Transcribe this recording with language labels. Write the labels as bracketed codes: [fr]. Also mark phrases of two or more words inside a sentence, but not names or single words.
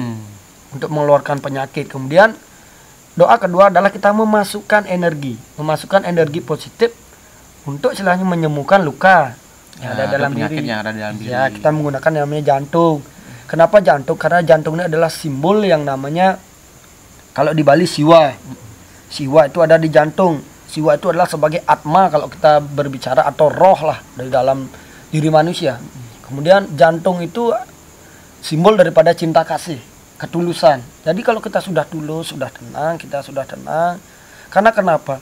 [id] Untuk mengeluarkan penyakit. Kemudian doa kedua adalah kita memasukkan energi positif untuk istilahnya menyembuhkan luka yang ada dalam diri. Yang ada dalam diri. Ya, kita menggunakan yang namanya jantung. Kenapa jantung? Karena jantung ini adalah simbol yang namanya, kalau di Bali siwa. Siwa itu ada di jantung. Siwa itu adalah sebagai atma kalau kita berbicara, atau roh lah dari dalam diri manusia. Kemudian jantung itu simbol daripada cinta kasih, ketulusan. Jadi kalau kita sudah tulus, sudah tenang, kita sudah tenang. Karena kenapa?